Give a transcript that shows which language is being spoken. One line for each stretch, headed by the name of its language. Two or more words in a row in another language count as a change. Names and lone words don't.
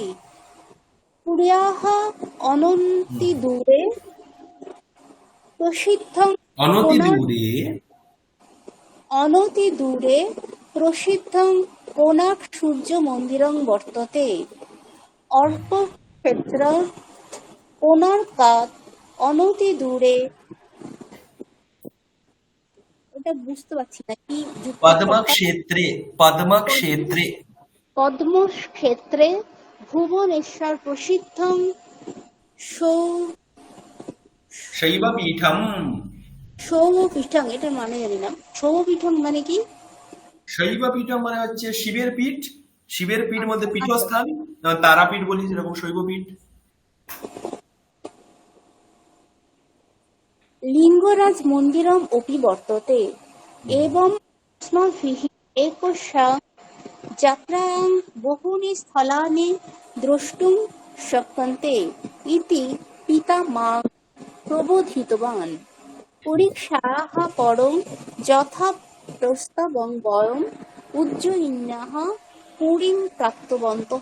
Sanskrit: पुर्याः अनतिदूरे प्रसिद्धं कोणार्क सूर्यमन्दिरं वर्तते। अर्कक्षेत्रात् कोणार्कात् अनतिदूरे,
Bangla: এটা বুঝতে পারছি না কি
Sanskrit: পদ্মক্ষেত্রে ভুবনেশ্বর প্রসিদ্ধং শৈবপীঠম।
Bangla: এটার মানে জানি না। শৈবপীঠম মানে কি? শৈবপীঠম মানে হচ্ছে শিবের পীঠ। শিবের পীঠ মধ্যে পীঠস্থান, তারাপীঠ বলি যেরকম শৈবপীঠ।
Sanskrit: লিঙ্গরাজ মন্দিরম अपि वर्तते। एवं अस्माभिः एकस्यां यात्रायां बहूनि स्थलानि द्रष्टुं शक्यन्ते इति पिता मां प्रबोधितवान्। परीक्षायाः परं यथा प्रस्तावं वयम् उज्जयिन्याः पुरीं प्राप्तवन्तः।